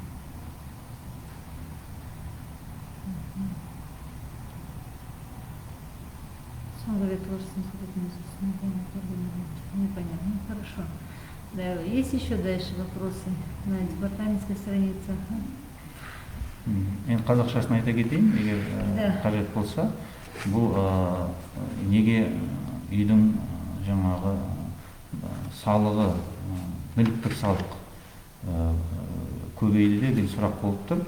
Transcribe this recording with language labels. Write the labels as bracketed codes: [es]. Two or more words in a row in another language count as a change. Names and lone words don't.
[ru] Он говорит, непонятно. Хорошо. Да, есть еще дальше вопросы на департаментской странице? [kk] Енді қазақшасын айта кетейін, егер қажет болса, бұл неге үйдің жаңағы салығы, мүліктік салық көбеюде деген сұрақ болып тұр.